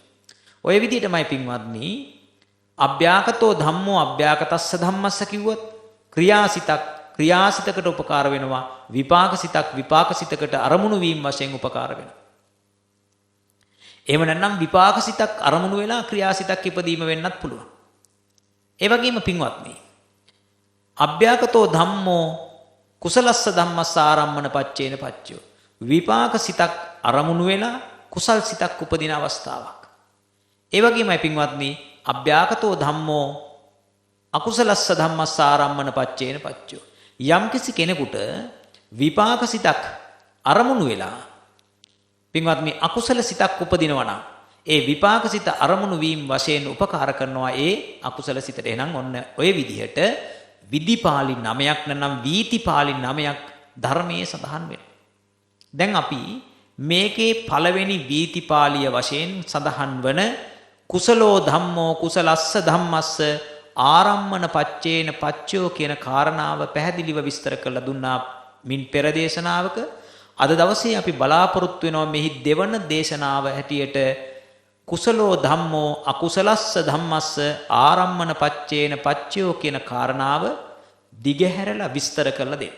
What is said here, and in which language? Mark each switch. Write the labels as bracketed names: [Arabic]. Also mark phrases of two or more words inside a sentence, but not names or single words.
[Sinhala] ඔය විදිහටමයි පින්වත්නි [Pali] අභ්‍යාකතෝ ධම්මෝ අභ්‍යාකතස්ස ධම්මස්ස [Sinhala] කිව්වොත් ක්‍රියාසිතක් ක්‍රියාසිතකට උපකාර වෙනවා. විපාකසිතක් විපාකසිතකට අරමුණු වීම වශයෙන් උපකාර වෙනවා. එහෙම නැත්නම් විපාකසිතක් අරමුණු වෙලා ක්‍රියාසිතක් ඉපදීම වෙන්නත් පුළුවන්. ඒ වගේම පින්වත්නි [Pali] අභ්‍යාකතෝ ධම්මෝ කුසලස්ස ධම්මස්ස ආරම්මන පච්චේන පච්චෝ. [Sinhala] විපාක සිතක් අරමුණු වෙලා කුසල් සිතක් උපදින අවස්ථාවක්. ඒ වගේමයි පින්වත්නි [Pali] අභ්‍යාකතෝ ධම්මෝ අකුසලස්ස ධම්මස්ස ආරම්මන පච්චේන පච්චෝ. [Sinhala] යම්කිසි කෙනෙකුට විපාක සිතක් අරමුණු වෙලා පින්වත්නි අකුසල සිතක් උපදිනවා නම් ඒ විපාක සිත අරමුණු වීම වශයෙන් උපකාර කරනවා ඒ අකුසල සිතට. එහෙනම් ඔන්න ඔය විදිහට විදිපාලි නමයක් නැත්නම් වීතිපාලි නමයක් ධර්මයේ සඳහන් වෙනවා. දැන් අපි මේකේ පළවෙනි වීතිපාලිය වශයෙන් සඳහන් වන [Pali] කුසලෝ ධම්මෝ කුසලස්ස ධම්මස්ස ආරම්මන පච්චේන පච්චෝ [Sinhala] කියන කාරණාව පැහැදිලිව විස්තර කරලා දුන්නා මින් පෙර දේශනාවක. අද දවසේ අපි බලාපොරොත්තු වෙනවා මෙහි දෙවන දේශනාව හැටියට [Pali] කුසලෝ ධම්මෝ අකුසලස්ස ධම්මස්ස ආරම්මන පච්චේන පච්චයෝ [Sinhala] කියන කාරණාව දිගහැරලා විස්තර කරලා දෙන්න.